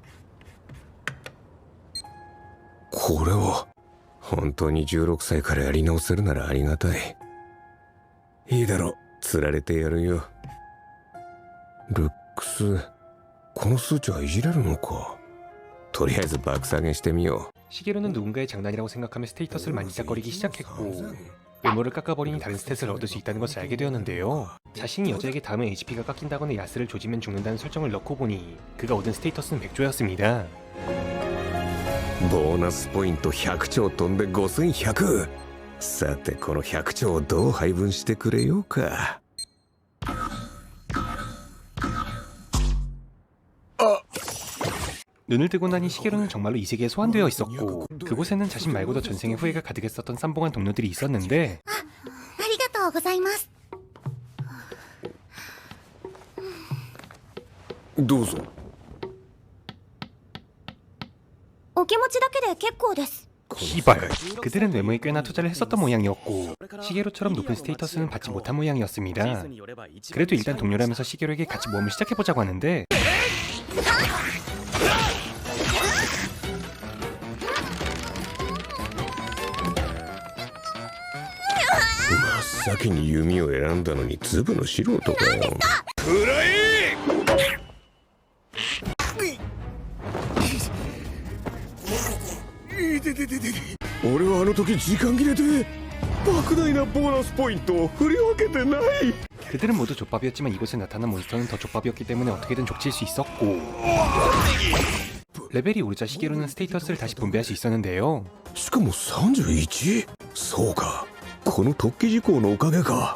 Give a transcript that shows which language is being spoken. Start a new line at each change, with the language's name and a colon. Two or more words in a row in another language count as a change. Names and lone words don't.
Japanese: これは本当に16歳からやり直せるならありがたい。いいだろ、釣られてやるよ。ルックス、この数値はいじれるのか。とりあえず爆下げしてみよう。
Korean: 시게루는 누군가의 장난이라고 생각하며 스테이터스를 만지작거리기 시작했고, 외모를 깎아버리니 다른 스탯을 얻을 수 있다는 것을 알게 되었는데요. 자신이 여자에게 다음에 HP가 깎인다거나 야스를 조지면 죽는다는 설정을 넣고 보니 그가 얻은 스테이터스는 100조였습니다.
Japanese: ボーナスポイント100兆飛んで5100。さてこの100兆をどう配分してくれようか。
Korean: 눈을 뜨고 나니 시게루는 정말로 이 세계에 소환되어 있었고, 그곳에는 자신 말고도 전생에 후회가 가득했었던 쌈봉한 동료들이 있었는데,
Japanese: ありがとうございます。どうぞ。お気持ちだけで結構です。
Korean: 시발, 그들은 외모에 꽤나 투자를 했었던 모양이었고, 시게루처럼 높은 스테이터스는 받지 못한 모양이었습니다. 그래도 일단 동료라면서 시게루에게 같이 모험을 시작해보자고 하는데,
Japanese: 真っ先に弓を選んだのにズブの素人かよ。くらえ。俺はあの時時間切れで莫大なボーナスポイントを振り分けてない。
Korean: 그들은 모두 족밥이었지만 이곳에 나타난 몬스터는 더 족밥이었기 때문에 어떻게든 족칠 수 있었고, 레벨이 오르자 시게루는 스테이터스를 다시 분배할 수 있었는데요.
Japanese: しかも31。そうか、この突起事項のおかげか。